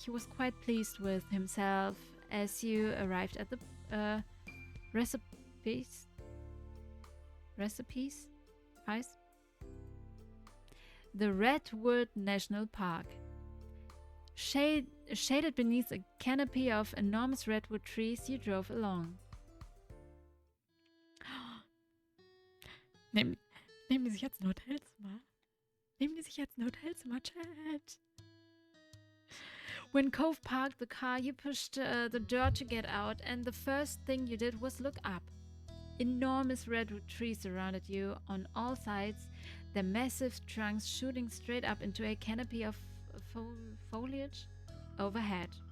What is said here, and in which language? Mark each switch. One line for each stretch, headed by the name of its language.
English: He was quite pleased with himself as you arrived at the recipes? Ice? The Redwood National Park. Shaded beneath a canopy of enormous redwood trees, you drove along.
German: Nehmen die sich jetzt ein Hotelzimmer? Nehmen die sich jetzt ein Hotelzimmer, Chat?
English: When Cove parked the car, you pushed the door to get out, and the first thing you did was look up. Enormous redwood trees surrounded you on all sides, their massive trunks shooting straight up into a canopy of foliage overhead.